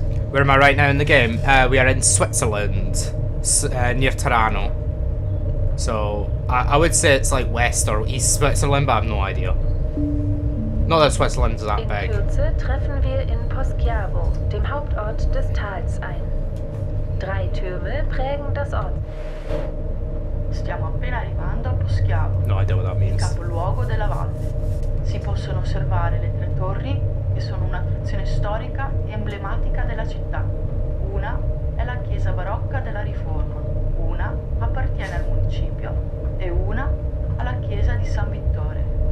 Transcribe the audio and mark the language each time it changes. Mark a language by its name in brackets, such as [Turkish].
[English] Where am I right now in the game? We are in Switzerland, near Tirano. So, I would say it's like West or East Switzerland, but I have no idea. Not that Switzerland is that big. [German] In Kürze treffen wir in Poschiavo, dem Hauptort des Tals, ein. 3 Türme prägen das Ort. [Italian] Stiamo appena arrivando a Poschiavo, [English] No idea what that means. [Italian] capoluogo della valle. Si possono osservare le 3 torri che sono un'attrazione storica e emblematica della città. Una è la chiesa barocca della Riforma, una appartiene al municipio e una alla chiesa di San Vittore.